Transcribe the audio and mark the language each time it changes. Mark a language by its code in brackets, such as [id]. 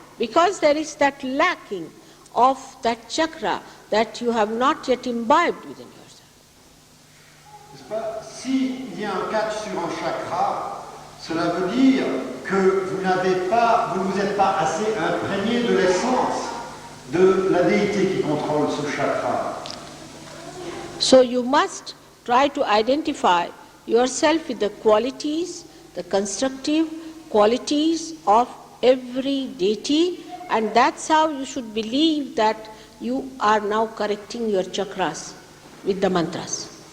[en] Because there is that lacking of that chakra that you have not yet imbibed within yourself. [fr] N'est-ce pas? S'il y a un catch sur un chakra, cela veut dire que vous ne vous êtes pas assez imprégné de l'essence de la déité qui contrôle ce chakra. [en] So you must try to identify yourself with the qualities, the constructive qualities of every deity, and that's how you should believe that you are now correcting your chakras with the mantras.